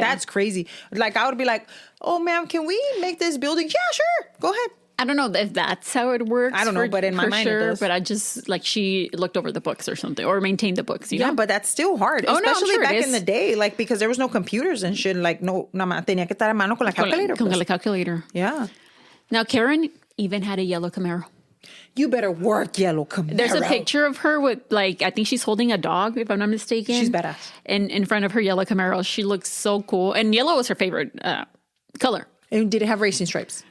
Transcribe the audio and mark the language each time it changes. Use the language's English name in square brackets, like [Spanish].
[English] That's crazy. Like, I would be like, oh, ma'am, can we make this building? Yeah, sure. Go ahead. I don't know if that's how it works. I don't know, but in my mind it does. But I just, like, she looked over the books or something, or maintained the books, you know? Yeah, but that's still hard. Oh, especially no, I'm sure back in the day, like, because there was no computers and shit. [Spanish] Like, no, tenía que estar a mano con la calculator. Con la calculator. [English] Yeah. Now, Karin even had a yellow Camaro. You better work, yellow Camaro. There's a picture of her with, like, I think she's holding a dog, if I'm not mistaken. She's badass. And in front of her yellow Camaro, she looks so cool. And yellow was her favorite color. And did it have racing stripes?